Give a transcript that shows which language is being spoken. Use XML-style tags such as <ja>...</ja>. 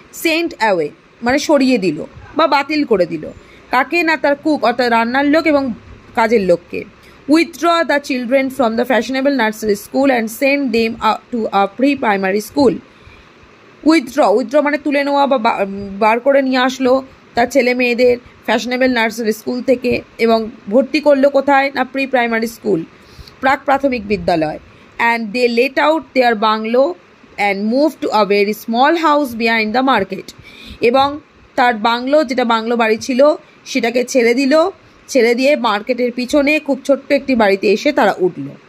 <en>Sent away</en> <bn>মানে সরিয়ে দিল বা বাতিল করে দিল। কাকে না, তার কুক অর্থাৎ রান্নার লোক এবং কাজের লোককে।</bn> <en>Withdraw the children from the fashionable nursery school and send them to a pre-primary school.</en> <bn>Withdraw মানে তুলে নেওয়া বা বার করে নিয়ে আসলো তার ছেলে মেয়েদের ফ্যাশনেবল নার্সারি স্কুল থেকে এবং ভর্তি করলো কোথায় না প্রি প্রাইমারি স্কুল, প্রাক প্রাথমিক বিদ্যালয়।</bn> <en>and they let out their bungalow and move to a very small house behind the market,</en> <bn>এবং তার বাংলো, যেটা বাংলো বাড়ি ছিল, সেটাকে ছেড়ে দিয়ে মার্কেটের পিছনে খুব ছোট্ট একটি বাড়িতে এসে তারা উঠল।</bn>